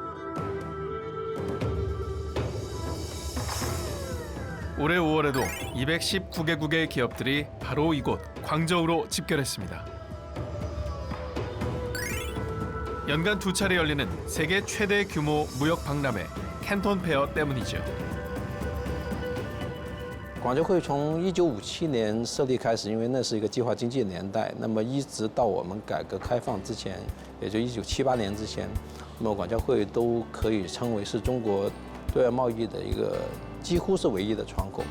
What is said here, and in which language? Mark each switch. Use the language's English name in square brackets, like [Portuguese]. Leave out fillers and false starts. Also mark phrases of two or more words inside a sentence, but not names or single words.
[Korean] 올해 5월에도 219개국의 기업들이 바로 이곳 광저우로 집결했습니다. 연간 2차례 열리는 세계 최대 규모 무역 박람회 캔톤 페어 때문이죠. [Chinese] 广州会从1957年设立开始，因为那是一个计划经济的年代，那么一直到我们改革开放之前，也就1978年之前，那么广交会都可以称为是中国对外贸易的一个几乎是唯一的窗口。